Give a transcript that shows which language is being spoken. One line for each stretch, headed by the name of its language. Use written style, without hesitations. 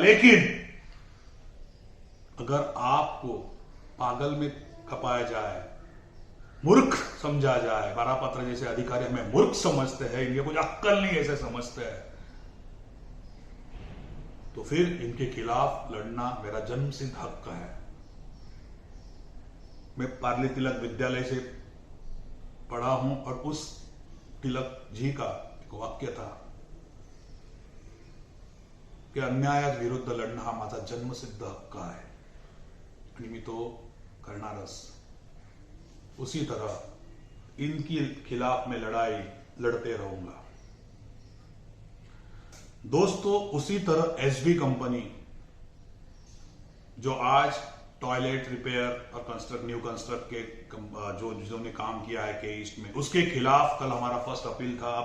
Hindi: लेकिन अगर आपको पागल में खपाया जाए, मूर्ख समझा जाए, बारापात्रे जैसे अधिकारी हमें मूर्ख समझते हैं, इनके कुछ अक्कल नहीं ऐसे समझते हैं, तो फिर इनके खिलाफ लड़ना मेरा जन्मसिद्ध हक है। मैं पार्ले तिलक विद्यालय से पढ़ा हूं और उस तिलक जी का एक वाक्य था की
Marathi: अन्यायाविरुद्ध लढणं हा माझा जन्मसिद्ध हक्क आहे आणि मी तो करणारच।
Hindi: उसी तरह इनकी खिलाफ मैं लड़ाई लड़ते रहूंगा। दोस्तों, उसी तरह एसबी कंपनी जो आज टॉयलेट रिपेयर और न्यू कंस्ट्रक्ट के जो जिन्होंने काम किया है के ईस्ट में, उसके खिलाफ कल हमारा फर्स्ट अपील था।